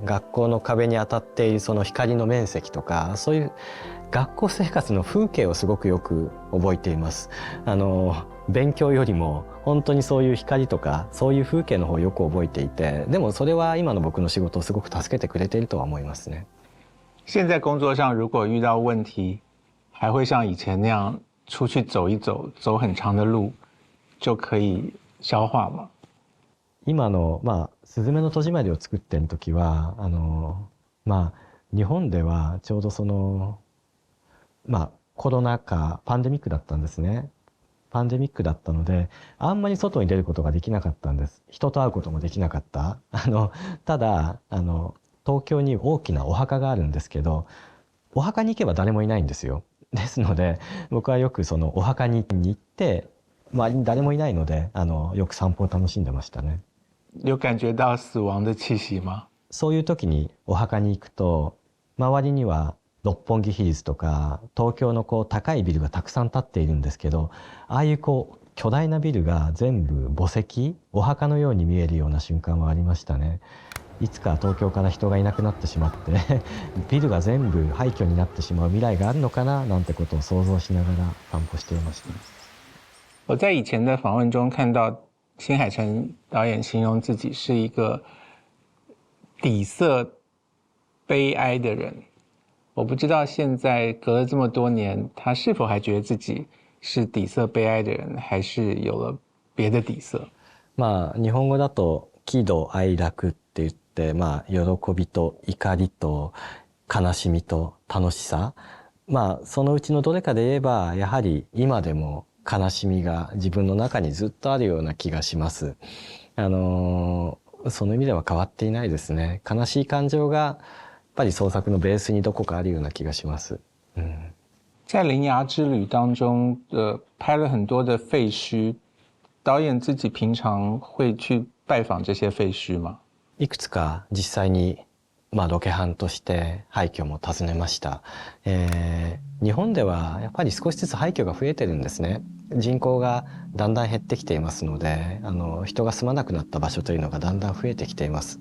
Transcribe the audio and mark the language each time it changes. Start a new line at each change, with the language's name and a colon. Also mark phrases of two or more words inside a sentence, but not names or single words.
Japanese: 学校の壁に当たっているその光の面積とか、そういう学校生活の風景をすごくよく覚えています。勉強よりも本当にそういう光とかそういう風景の方をよく覚えていて、でもそれは今の僕の仕事をすごく助けてくれているとは思いますね。
Chinese: 现在工作上如果遇到问题，还会像以前那样出去走一走，走很长的路就可以消化吗？
Japanese: 今のすずめの戸締まりを作ってる時は日本ではちょうどそのコロナ禍パンデミックだったんですね。パンデミックだったのであんまり外に出ることができなかったんです。人と会うこともできなかった。ただ東京に大きなお墓があるんですけど、お墓に行けば誰もいないんですよ。ですので僕はよくそのお墓に行って周りに誰もいないのでよく散歩を楽しんでましたね。
Chinese: 有感觉到死亡的气息吗？
Japanese: そういう時にお墓に行くと周りには六本木ヒルズとか東京のこう高いビルがたくさん建っているんですけど、ああいうこう巨大なビルが全部墓石、お墓のように見えるような瞬間はありましたね。いつか東京から人がいなくなってしまってビルが全部廃墟になってしまう未来があるのかななんてことを想像しながら散歩していました。
Chinese: 我在以前的访问中看到新海诚导演形容自己是一个底色悲哀的人。我不知道现在隔了这么多年，他是否还觉得自己是底色悲哀的人，还是有了别的底色？
Japanese: 日本語だと喜怒哀楽って言って、喜びと怒りと悲しみと楽しさ、そのうちのどれかで言えばやはり今でも悲しみが自分の中にずっとあるような気がします。その意味では変わっていないですね。悲しい感情がやっぱり創作のベースにどこかあるような気がします。
Chinese: 在《铃芽之旅》当中，拍了很多的废墟，导演自己平常会去拜访这些废墟吗？
Japanese: いくつか実際にロケハンとして廃墟も訪ねました。日本ではやっぱり少しずつ廃墟が増えてるんですね。人口がだんだん減ってきていますので、人が住まなくなった場所というのがだんだん増えてきています。